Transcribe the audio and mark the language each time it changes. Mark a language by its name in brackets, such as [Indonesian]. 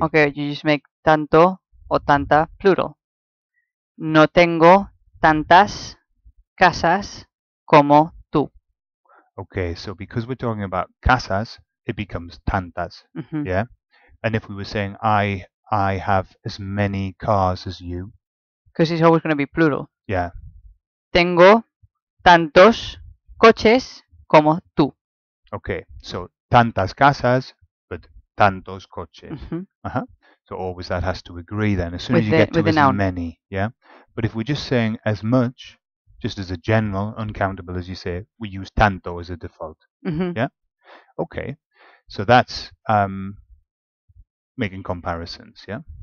[English] Okay, you just make tanto o tanta plural. [Spanish] No tengo tantas casas como tú. [English] Okay, so because we're talking about casas, it becomes tantas. Yeah? And if we were saying I have as many cars as you. Because it's always going to be plural. Yeah. [Spanish] Tengo tantos coches como tú. [English] Okay, so [Spanish] tantas casas, [English] but [Spanish] tantos coches. [English] So always that has to agree then. As soon as you get to as many, yeah? But if we're just saying as much, just as a general, uncountable as you say, we use tanto as a default. Yeah? Okay, so that's making comparisons, yeah?